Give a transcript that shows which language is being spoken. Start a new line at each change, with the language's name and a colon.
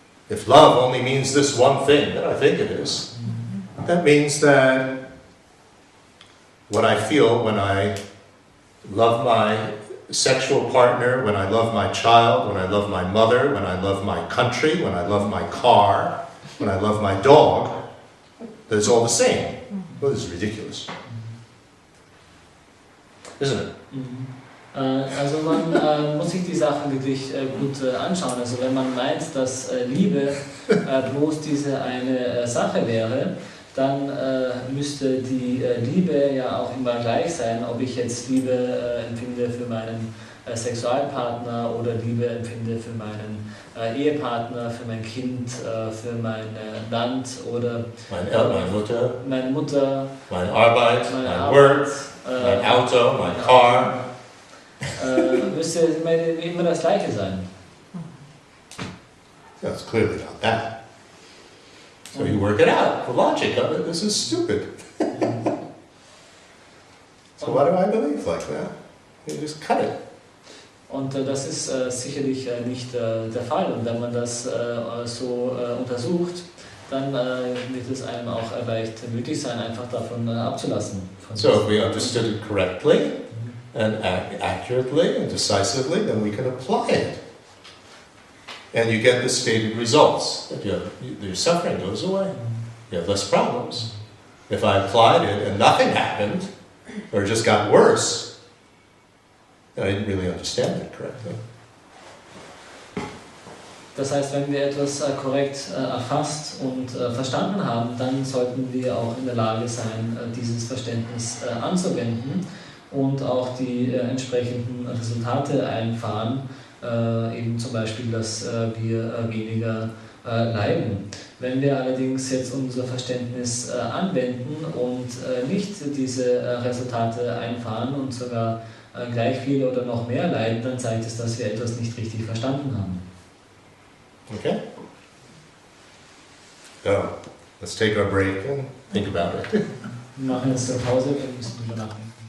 English: If love only means this one thing, that I think it is, that means that what I feel when I love my sexual partner, when I love my child, when I love my mother, when I love my country, when I love my car, when I love my dog, that it's all the same. Well, this is ridiculous. Isn't it?
German: Also man muss sich die Sachen wirklich gut anschauen. Also wenn man meint, dass Liebe bloß diese eine Sache wäre, dann müsste die Liebe ja auch immer gleich sein, ob ich jetzt Liebe empfinde für meinen Sexualpartner oder Liebe empfinde für meinen Ehepartner, für mein Kind, für mein Land oder meine Mutter, meine Arbeit, meine mein Arbeit, Work, mein Auto, mein Car. Müsste immer das Gleiche sein.
English: Yeah, it's clearly not that. So you work it out. The logic of it, this is stupid. So why do I believe like that? You just cut it.
German: Und das ist sicherlich nicht der Fall. Und wenn man das so untersucht, dann wird es einem auch leicht möglich sein, einfach davon abzulassen.
English: So if we understood it correctly and accurately and decisively, then we can apply it. And you get the stated results. That your suffering goes away. You have less problems. If I applied it and nothing happened, or it just got worse, then I didn't really understand it correctly.
German: Das heißt, wenn wir etwas korrekt erfasst und verstanden haben, dann sollten wir auch in der Lage sein, dieses Verständnis anzuwenden und auch die entsprechenden Resultate einfahren, eben zum Beispiel, dass wir weniger leiden. Wenn wir allerdings jetzt unser Verständnis anwenden und nicht diese Resultate einfahren und sogar gleich viel oder noch mehr leiden, dann zeigt es, dass wir etwas nicht richtig verstanden haben.
English: Okay? So, let's take our break and think about it.
German: Wir machen jetzt eine Pause, wir müssen drüber nachdenken.